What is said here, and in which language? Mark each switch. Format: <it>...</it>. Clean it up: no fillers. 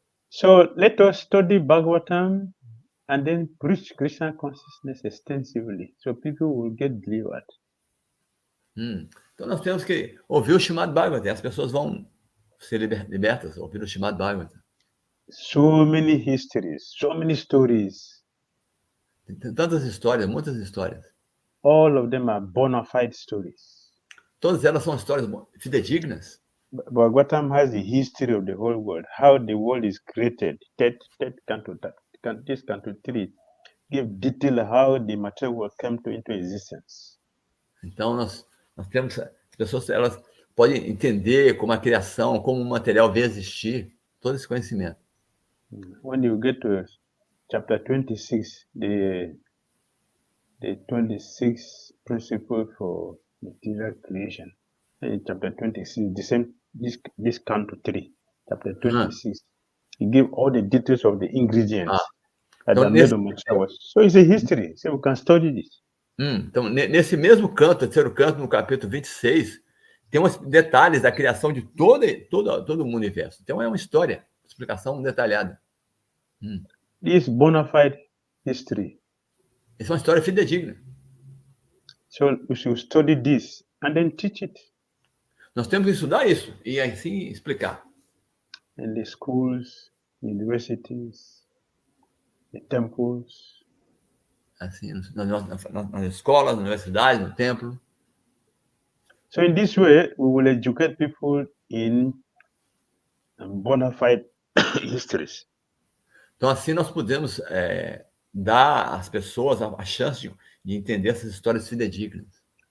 <en>So let us study Bhagavatam and then preach Krishna consciousness extensively, so people will get delivered.</en> <pt>Então nós temos que ouvir o Srimad Bhagavatam, as pessoas vão ser libertas, ouvir o Srimad Bhagavatam.</pt> <en>So many histories, so many stories.</en> <pt>Tem tantas histórias, muitas histórias.</pt> <en>All of them are bona fide stories.</en> <pt>Todas elas são histórias fidedignas.</pt> <en>Bhagavatam has the history of the whole world, how the world is created. This canto 3. give detail how the material world came into existence.</en> <pt>Então, nós temos... As pessoas, elas podem entender como a criação, como o material veio existir, todo esse conhecimento.</pt> <en>When you get to chapter 26, the 26 principle for material creation, in chapter 26, the same, this count to 3, chapter 26, he give all the details of the ingredients that are made of materials. So it's a history, so we can study this.</en> <pt>Então, nesse mesmo canto, terceiro canto, no capítulo 26, tem uns detalhes da criação de todo o universo. Então, é uma história, explicação detalhada.</pt> <en>This bona fide history.</en> <pt>Essa é uma história fidedigna.</pt> <en>So we should study this and then teach it.</en> <pt>Nós temos que estudar isso e assim explicar.</pt> <en>In the schools, universities, the temples.</en> <pt>Assim, nas escolas, nas universidades, no templo.</pt> <en>So in this way, we will educate people in bona fide histories.</en> <pt>Então, assim, nós podemos dar às pessoas a chance de entender essas histórias fidedignas.</pt>